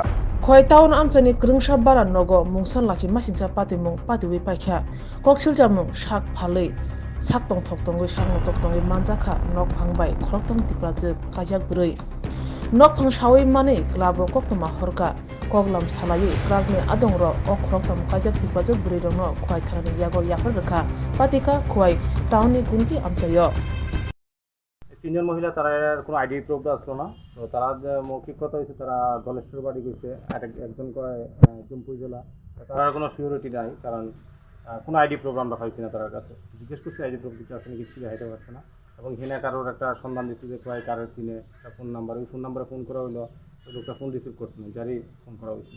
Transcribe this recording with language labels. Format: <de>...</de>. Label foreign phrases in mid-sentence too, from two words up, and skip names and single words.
<trp>khoi taun amchani krungsha bara nogo mungsan lachi masincha pati mung pati wi paikha koksil jamung sak phalei sak tong thok tong wi sang tok tong wi manjakha nok phangbai khoroktam tiprajak kajak brui nok phang sawi mane klabo koktoma horka koglam salai kragni adongro ok khoroktam kajak tiprajak brui rongno khoi thani yagol yakor rakha patika khoi tauni gunki amchayo</trp> <bn>তিনজন মহিলা তারা কোনো</bn> <en>ID proof</en> <bn>আসলো না তো তারা মৌখিক কথা হয়েছে তারা গলেশ্বর বাড়ি গেছে আর একজন কয় জুমপুই জেলা তার কোনো সিকিউরিটি নাই কারণ কোনো</bn> <en>ID proof</en> <bn>আমরা পাইছি না তার কাছে জিজ্ঞেস করছি</bn> <en>ID proof</en> <bn>কিছু আসলে কিছু দেখাইতে পারছে না এবং হেনে কারোর একটা সন্ধান দিচ্ছে যে কয় কারোর চিনে একটা</bn> <en>phone number</en> <bn>ওই</bn> <en>phone numbere</en> <bn>ফোন করা হলো ওই লোকটা</bn> <en>phone receive</en> <bn>করছে না যারই ফোন করা হয়েছিল</bn>